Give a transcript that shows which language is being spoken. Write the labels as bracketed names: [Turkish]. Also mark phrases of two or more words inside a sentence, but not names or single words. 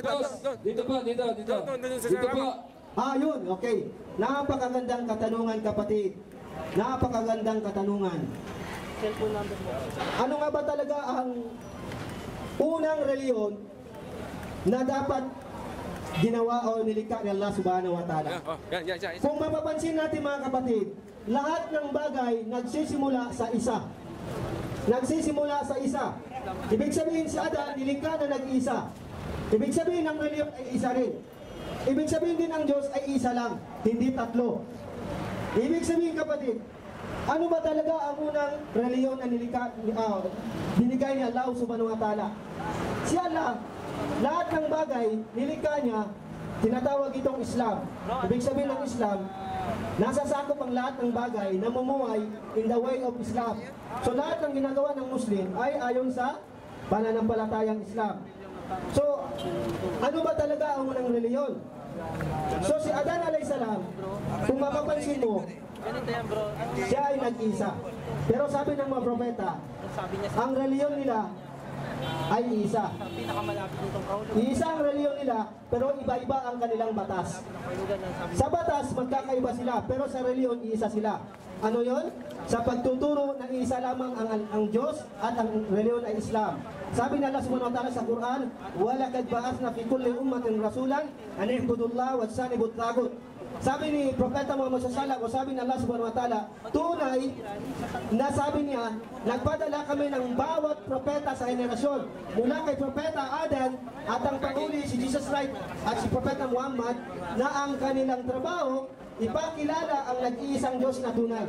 [Filipino] Dito po, dito. Dito po. Yun, okay. Napakagandang katanungan, kapatid. Napakagandang katanungan. Ano nga ba talaga ang unang reliyon na dapat ginawa o nilikha ni Allah [Arabic] سبحانه وتعالى? [Filipino] Kung mapapansin natin, mga kapatid, lahat ng bagay nagsisimula sa isa. Nagsisimula sa isa. Ibig sabihin si Adan, nilikha na nag-isa. Ibig sabihin ng reliyon ay isa rin. Ibig sabihin din ng Diyos ay isa lang, hindi 3. Ibig sabihin, kapatid, ano ba talaga ang unang reliyon na binigay ni Allah [Arabic] سبحانه وتعالى? [Filipino] Si Allah, lahat ng bagay nilikha niya tinatawag itong Islam. Ibig sabihin ng Islam, nasasakop ang lahat ng bagay na mumuhay [English] in the way of Islam. [Filipino] So lahat ng ginagawa ng Muslim ay ayon sa pananampalatayang Islam. So, ano ba talaga ang unang reliyon? So si Adan alayhisalam, kung mapapansin mo, siya ay nag-isa. Pero sabi ng mga propeta, ang reliyon nila ay isa. Isa ang reliyon nila, pero iba-iba ang kanilang batas. Sa batas, magkakaiba sila, pero sa reliyon, isa sila. Ano yon? Sa pagtuturo na isa lamang ang Diyos at ang reliyon ay Islam. Sabi na Allah [Arabic] سبحانه وتعالى [Filipino] sa Quran, [Arabic] وَلَقَدْ بَعَثْنَا فِي كُلِّ أُمَّةٍ رَسُولًا أَنِ اعْبُدُوا اللَّهَ وَاجْتَنِبُوا الطَّاغُوتَ. [Filipino] Sabi ni Propeta Muhammad [Arabic] صلى الله عليه وسلم, [Filipino] o sabi ng Allah [Arabic] سبحانه وتعالى, [Filipino] tunay na sabi niya, nagpadala kami ng bawat propeta sa henerasyon. Mula kay Propeta Adan at ang panguli si Jesus Christ at si Propeta Muhammad, na ang kanilang trabaho, ipakilala ang nag-iisang Diyos na tunay.